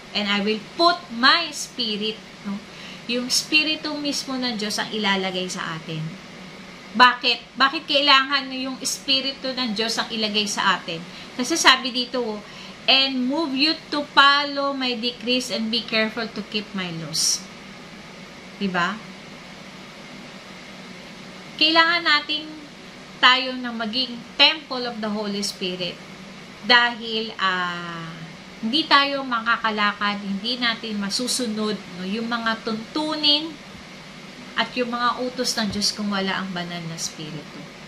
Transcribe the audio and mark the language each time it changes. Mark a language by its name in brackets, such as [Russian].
[English] And I will put my spirit, no? [Filipino] Yung spirito mismo ng Diyos ang ilalagay sa atin. Bakit? Bakit kailangan yung spirito ng Diyos ang ilagay sa atin? Kasi sabi dito, [English] and move you to follow my decrees and be careful to keep my laws. [Filipino] Diba? Kailangan nating tayo na maging temple of the Holy Spirit dahil hindi tayo makakalakad, hindi natin masusunod yung mga tuntunin at yung mga utos ng Diyos kung wala ang banal na Espiritu.